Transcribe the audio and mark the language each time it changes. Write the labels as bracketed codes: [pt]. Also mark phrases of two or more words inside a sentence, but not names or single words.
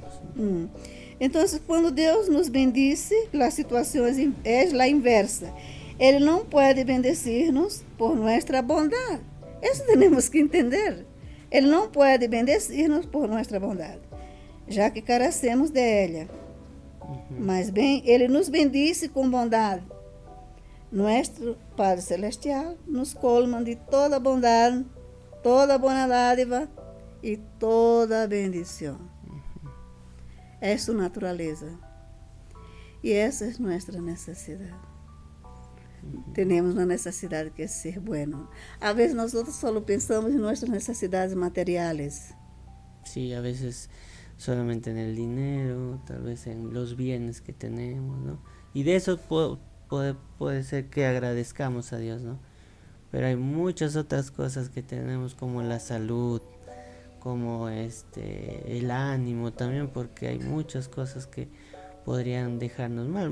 [es] Entonces, cuando Dios nos bendice, la situación es la inversa. Él no puede bendecirnos por nuestra bondad. Eso tenemos que entender. Él no puede bendecirnos por nuestra bondad, [pt] já que [es] carecemos de ella. [pt] Mas bem, Ele nos bendice com bondade. [es] Nuestro Padre Celestial nos colma de toda bondade, toda buena dádiva e toda bendição. [pt] É sua natureza. E essa é nossa necessidade. Temos uma necessidade que é ser bueno. A vezes nós só pensamos em nossas necessidades materiais. [es] Sí, a veces solamente en el dinero, tal vez en los bienes que tenemos, ¿no? Y de eso puede ser que agradezcamos a Dios, ¿no? Pero hay muchas otras cosas que tenemos, como la salud, como el ánimo también, porque hay muchas cosas que podrían dejarnos mal.